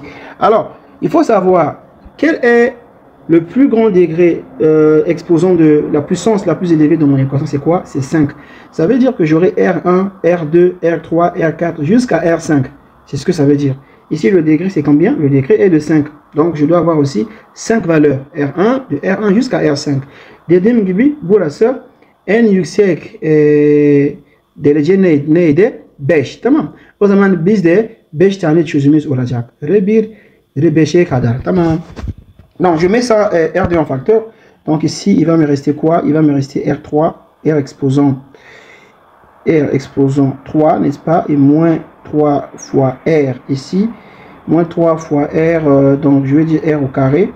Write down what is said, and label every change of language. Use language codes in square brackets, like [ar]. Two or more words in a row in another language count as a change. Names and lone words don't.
[fr] Alors, il faut savoir quel est le plus grand degré exposant de la puissance la plus élevée de mon équation. C'est quoi? C'est 5. Ça veut dire que j'aurai R1, R2, R3, R4 jusqu'à R5. C'est ce que ça veut dire. Ici, le degré, c'est combien? Le degré est de 5. Donc, je dois avoir aussi 5 valeurs. R1, de R1 jusqu'à R5. [tr] Dediğim gibi burası en yüksek derece neydi? 5. Tamam. O zaman bizde 5 tane çözümümüz olacak. R1, R5'e kadar. Tamam. [fr] Donc, je mets ça R2 en facteur. Donc, ici, il va me rester quoi? Il va me rester R3, R exposant 3, n'est-ce pas? Et moins 3 fois R ici. Moins 3 fois R, donc je vais dire R au carré.